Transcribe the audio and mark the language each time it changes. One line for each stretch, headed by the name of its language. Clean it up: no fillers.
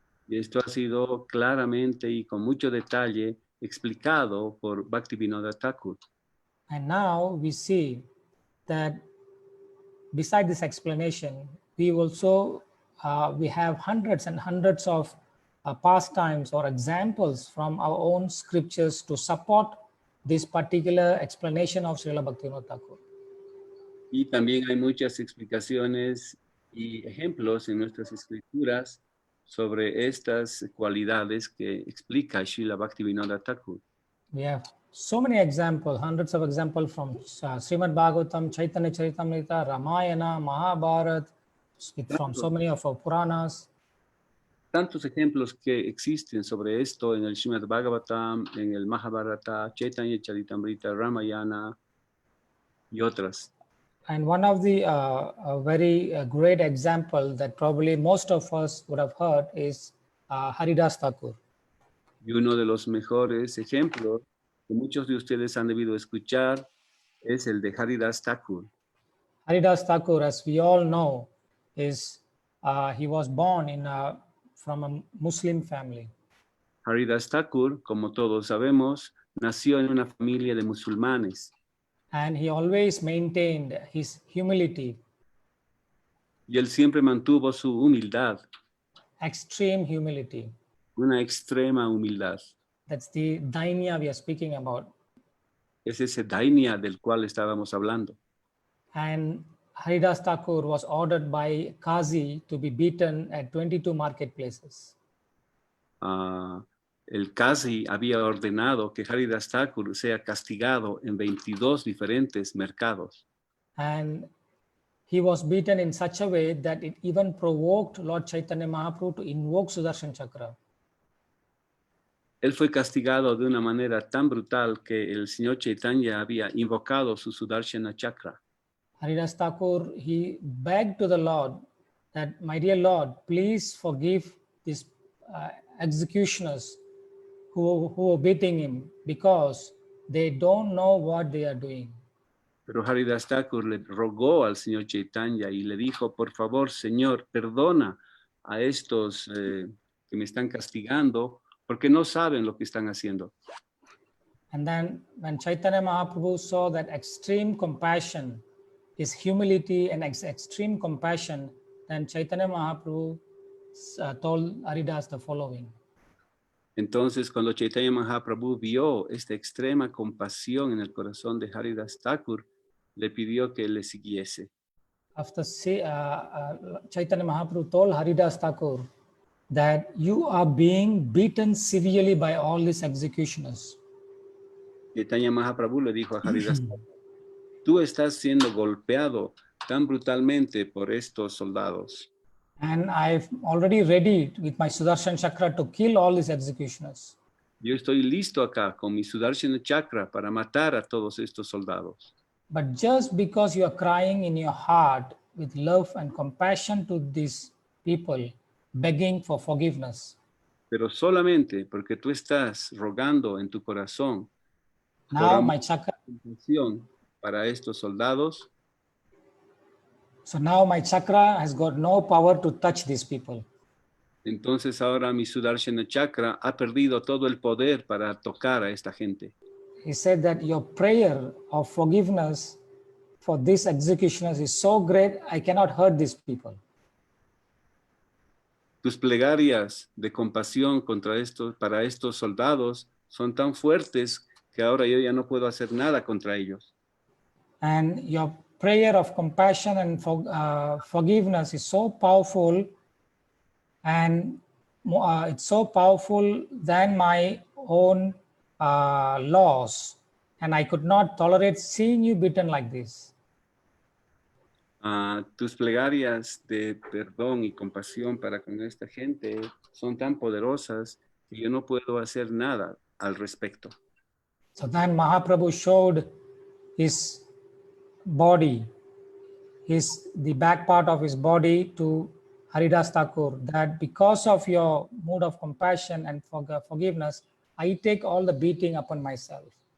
Spanish: Y esto ha sido claramente y con mucho detalle explicado por Bhaktivinoda Thakur.
English: And now we see that beside this explanation, we also we have hundreds and hundreds of pastimes or examples from our own scriptures to support this particular explanation of Srila Bhaktivinoda Thakur.
Spanish: Y también hay muchas explicaciones y ejemplos en nuestras escrituras sobre estas cualidades que explica Srila Bhaktivinoda Thakur.
English: We have so many examples, hundreds of examples from Srimad Bhagavatam, Chaitanya Charitamrita, Ramayana, Mahabharata, from so many of our Puranas.
Spanish: Tantos ejemplos que existen sobre esto en el Srimad Bhagavatam, en el Mahabharata, Chaitanya Charitamrita, Ramayana y otras.
English: And one of the very great example that probably most of us would have heard is Haridas Thakur.
Spanish: Y uno de los mejores ejemplos que muchos de ustedes han debido escuchar es el de Haridas Thakur.
English: Haridas Thakur, as we all know, is he was born from a Muslim family.
Spanish: Haridas Thakur, como todos sabemos, nació en una familia de musulmanes.
English: And he always maintained his humility.
Spanish: Y él siempre mantuvo su humildad.
English: Extreme humility.
Spanish: Una extrema humildad.
English: That's the dainya we are speaking about.
Spanish: Es ese dainya del cual estábamos hablando.
English: And Haridas Thakur was ordered by Qazi to be beaten at 22 marketplaces.
Spanish: el Kazi había ordenado que Haridas Thakur sea castigado en 22 diferentes mercados.
English: And he was beaten in such a way that it even provoked Lord Chaitanya Mahaprabhu to invoke Sudarshan Chakra.
Spanish: Él fue castigado de una manera tan brutal que el señor Chaitanya había invocado su Sudarshana Chakra.
English: Haridas Thakur, he begged to the Lord that, my dear Lord, please forgive these executioners who are beating him, because they don't know what they are doing.
Spanish: Pero Haridas Thakur le rogó al señor Chaitanya y le dijo, por favor, Señor, perdona a estos que me están castigando porque no saben lo que están haciendo.
English: And then when Chaitanya Mahaprabhu saw that extreme compassion, his humility and extreme compassion, then Chaitanya Mahaprabhu told Haridas the following.
Spanish: Entonces, cuando Chaitanya Mahaprabhu vio esta extrema compasión en el corazón de Haridas Thakur, le pidió que le siguiese.
English: After Chaitanya Mahaprabhu told Haridas Thakur that you are being beaten severely by all these executioners.
Spanish: Chaitanya Mahaprabhu le dijo a Haridas Thakur, tú estás siendo golpeado tan brutalmente por estos soldados.
English: And I've already ready with my Sudarshan Chakra to kill all these executioners.
Spanish: Yo estoy listo acá con mi Sudarshana Chakra para matar a todos estos soldados.
English: But just because you are crying in your heart with love and compassion to these people, begging for forgiveness,
Spanish: Pero solamente porque tú estás rogando en tu corazón por
English: now
Spanish: amor
English: my chakra,
Spanish: y compasión para estos soldados,
English: so now my chakra has got no power to touch these people.
Spanish: entonces ahora mi Sudarshana Chakra ha perdido todo el poder para tocar a esta gente.
English: He said that your prayer of forgiveness for these executioners is so great, I cannot hurt these people.
Spanish: Tus plegarias de compasión para estos soldados son tan fuertes que ahora yo ya no puedo hacer nada contra ellos.
English: And your prayer of compassion and forgiveness is so powerful, and it's so powerful than my own laws, and I could not tolerate seeing you beaten like this.
Spanish: Tus plegarias de perdón y compasión para con esta gente son tan poderosas que yo no puedo hacer nada al respecto.
English: So then Mahaprabhu showed his body, the back part of his body to Haridas Thakur, that because of your mood of compassion and forgiveness, I take all the beating upon myself.